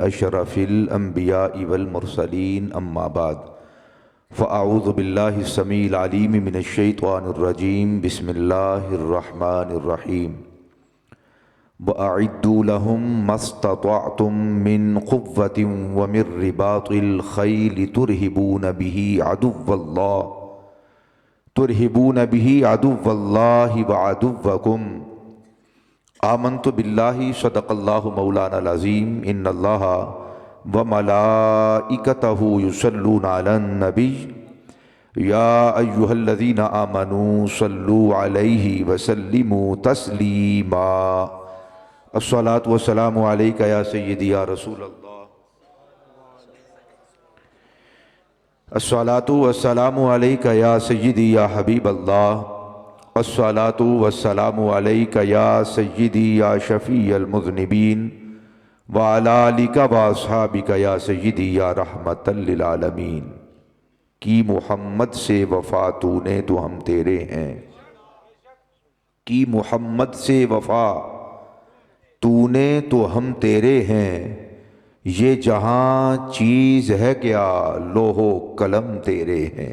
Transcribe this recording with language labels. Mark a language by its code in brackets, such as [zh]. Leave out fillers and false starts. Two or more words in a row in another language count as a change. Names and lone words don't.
[ar] أشرف الأنبياء والمرسلين أما بعد فأعوذ بالله السميع العليم من الشيطان الرجيم بسم الله الرحمن الرحيم وأعدوا لهم ما استطعتم من قوة ومن رباط الخيل ترهبون به عدو الله وعدوكم آمنت بالله صدق الله مولانا العظيم إن الله وملائكته يصلون على النبي يا أيها الذين آمنوا صلوا عليه وسلموا تسليما الصلاة والسلام عليك يا سيدي يا رسول الله الصلاة والسلام عليك يا سيدي يا حبيب الله الصلاة والسلام عليك يا سيدي يا شفيع المذنبين وعلى آلك وأصحابك يا سيدي يا رحمة للعالمين. [hi] की मोहम्मद से वफ़ा तूने तो हम तेरे हैं, की मोहम्मद से वफ़ा तूने तो हम तेरे हैं, ये जहाँ चीज़ है क्या लोहो कलम तेरे हैं।